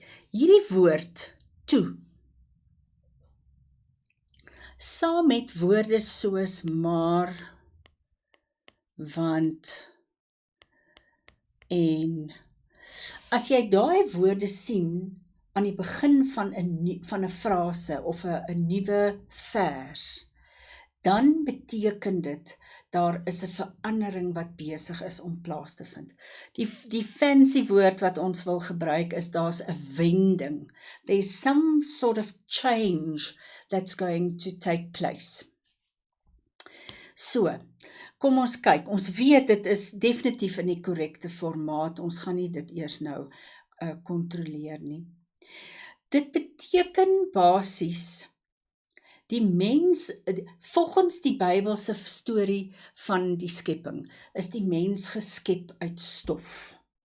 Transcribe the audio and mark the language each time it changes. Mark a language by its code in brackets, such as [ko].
[af] Hierdie woord, toe, saam met woorde soos maar, want, en, as jy daai woorde sien aan die begin van 'n frase of 'n nuwe vers, dan beteken dit, daar is 'n verandering wat besig is om plaas te vind. Die fancy woord wat ons wil gebruik is, daar's 'n wending. [en] There's some sort of change that's going to take place. [af] So, kom ons kyk, ons weet dit is definitief in die korrekte formaat, ons gaan nie dit eers nou kontroleer nie. Dit beteken basies, die mens, volgens die Bybelse storie van die skepping, is die mens geskep uit stof.